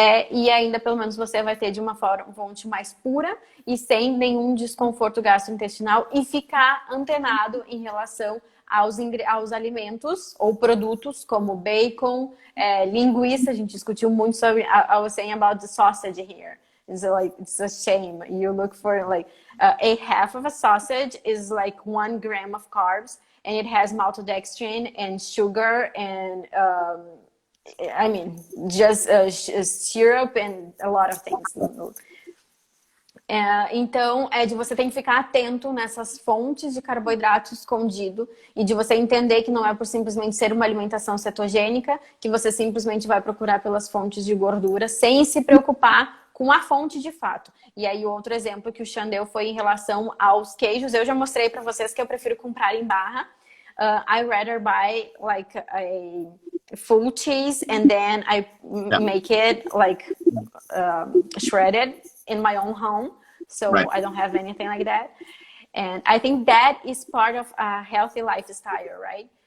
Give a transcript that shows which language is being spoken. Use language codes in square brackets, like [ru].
[pt] E ainda, pelo menos, você vai ter de uma fonte mais pura e sem nenhum desconforto gastrointestinal, e ficar antenado em relação aos alimentos ou produtos como bacon, linguiça. A gente discutiu muito sobre, [en] I was saying about the sausage here. It's a shame. You look for like a half of a sausage is like 1 gram of carbs, and it has maltodextrin and sugar and I mean just syrup and a lot of things. [pt] Então, de você tem que ficar atento nessas fontes de carboidrato escondido, e de você entender que não é por simplesmente ser uma alimentação cetogênica que você simplesmente vai procurar pelas fontes de gordura sem se preocupar com a fonte de fato. E aí o outro exemplo que o Shawn deu foi em relação aos queijos. Eu já mostrei para vocês que eu prefiro comprar em barra. [en] I rather buy like a full cheese and then I make it like shredded in my own home. So Right. I don't have anything like that. And I think that is part of a healthy lifestyle, right?